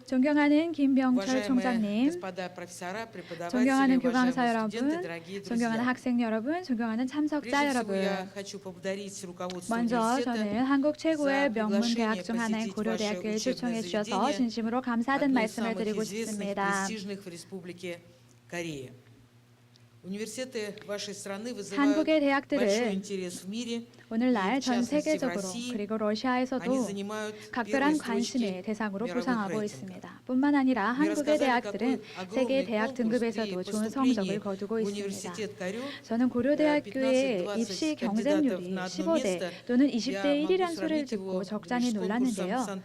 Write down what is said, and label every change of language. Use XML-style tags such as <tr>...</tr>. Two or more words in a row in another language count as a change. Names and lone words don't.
<ko>존경하는 김병철</ko> <ru>уважаемые</ru> <ko>총장님,</ko> <ru>господа профессора, преподаватели,</ru> <ko>존경하는 교강사</ko> <ru>уважаемые студенты,</ru> <ko>여러분,</ko> <ru>дорогие</ru> <ko>존경하는</ko> <ru>друзья.</ru> <ko>학생 여러분, 존경하는 참석자</ko> <ru>Прежде всего,</ru> <ko>여러분.</ko> <ru>я хочу поблагодарить руководство</ru> <ko>먼저</ko> <ru>университета</ru> <ko>저는 한국 최고의</ko> <ru>за</ru> <ko>명문</ko> <ru>приглашение</ru> <ko>대학 중 하나인</ko> <ru>посетить</ru> <ko>고려대학교에</ko> <ru>ваше</ru> <ko>초청해</ko> <ru>учебное</ru> <ko>주셔서</ko> <ru>заведение,</ru> <ko>진심으로 감사하다는</ko> <ru>одно из</ru> <ko>말씀을</ko> <ru>самых</ru> <ko>드리고</ko> <ru>известных и</ru> <ko>싶습니다.</ko> <ru>престижных в Республике Корея. университеты вашей страны вызывают</ru> <ko>한국의</ko> <ru>большой</ru> <ko>대학들은</ko> <ru>интерес в мире.</ru> <ko>오늘날 전 세계적으로 그리고</ko> <ru>они</ru> <ko>러시아에서도</ko> <ru>занимают</ru> <ko>각별한</ko> <ru>первые</ru> <ko>관심의</ko> <ru>строчки</ru> <ko>대상으로</ko> <ru>мировых</ru> <ko>부상하고</ko> <ru>рейтингов.</ru> <ko>있습니다. 뿐만 아니라 한국의 대학들은 세계 대학 등급에서도 좋은 성적을 거두고 있습니다. 저는 고려대학교의 입시 경쟁률이 15대 또는 20대 1이란 소리를 듣고 적잖이 놀랐는데요.</ko>